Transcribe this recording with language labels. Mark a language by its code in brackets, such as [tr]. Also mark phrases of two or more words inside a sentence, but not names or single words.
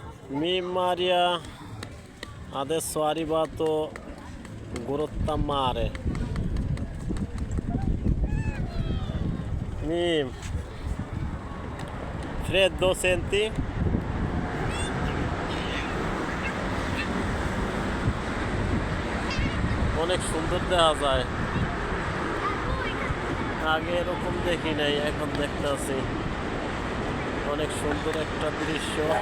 [it] Mi Maria adesso è arrivato Grottammare. Mi freddo senti? [bn] অনেক সুন্দর দেখা যায়। আগে এরকম দেখি নাই, এখন দেখতেছি অনেক সুন্দর একটা দৃশ্য।